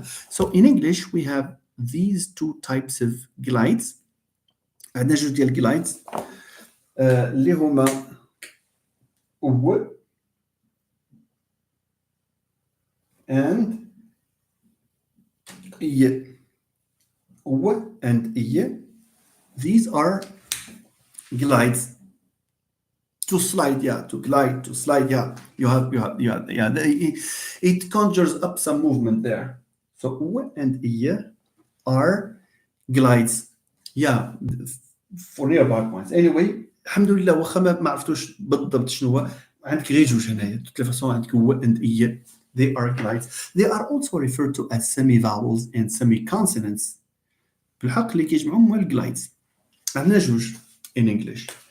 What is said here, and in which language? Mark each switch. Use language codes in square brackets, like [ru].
[en] So in English we have these two types of glides. [ar] عندنا جوج ديال glides اللي هما و and y. [en] W and y. These are glides. To slide, yeah. To glide, to slide, yeah. You have, yeah. It conjures up some movement there. So w and y are glides. Yeah, for nearby points. [ar] Anyway, الحمد لله واخا ما عرفتوش بالضبط شنو هو عندك غير جوج هنايا. [fr] De toute façon [ar] عندك [en] و and y. They are glides. They are also referred to as semi-vowels and semi-consonants. [ar] بالحق اللي كيجمعهم هما الجلايدز. عندنا جوج [en] in English.